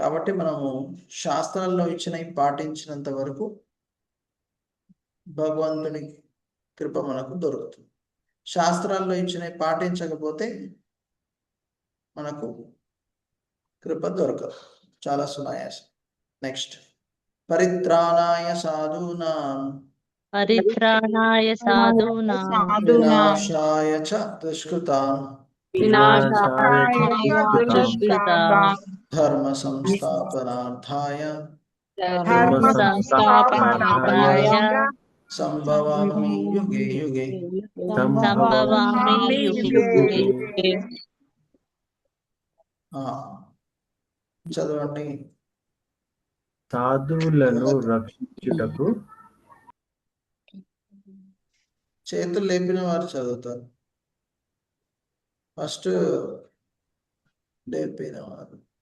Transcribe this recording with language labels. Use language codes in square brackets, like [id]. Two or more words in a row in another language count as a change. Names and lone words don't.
[te] కాబట్టి మనము శాస్త్రాల్లో ఇచ్చినవి పాటించినంత వరకు భగవంతుని కృప మనకు దొరుకుతుంది. శాస్త్రాల్లో ఇచ్చినవి పాటించకపోతే మనకు కృప దొరకదు, చాలా సునాయాసం. నెక్స్ట్, [sa] परित्राणाय साधूनाम् परित्राणाय साधूनाम् विनाशाय च दुष्कृताम् దుష్కృతాం धर्म संस्थापनार्थाय धर्म संस्थापनार्थाय सम्भवामि युगे युगे. सम्भवामि युगे युगे. [te] చదవండి. సాధువులను రక్షించుటకు. చేతులు లేపిన వారు చదువుతారు. ఫస్ట్ లేపిన వారు.